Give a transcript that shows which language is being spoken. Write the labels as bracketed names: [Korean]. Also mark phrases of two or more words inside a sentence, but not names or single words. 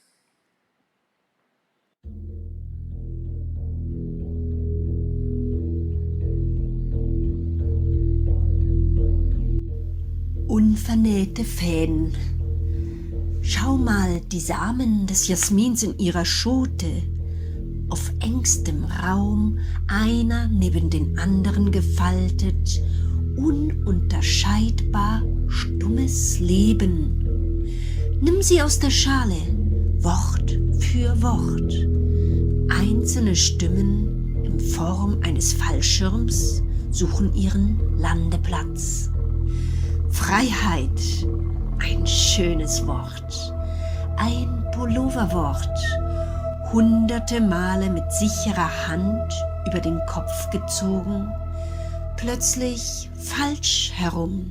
[German] Unvernähte Fäden. Schau mal die Samen des Jasmins in ihrer Schote. Auf engstem Raum, einer neben den anderen gefaltet, ununterscheidbar stummes Leben. Nimm sie aus der Schale, Wort für Wort. Einzelne Stimmen in Form eines Fallschirms suchen ihren Landeplatz. Freiheit, ein schönes Wort, ein Pulloverwort, hunderte Male mit sicherer Hand über den Kopf gezogen, plötzlich falsch herum.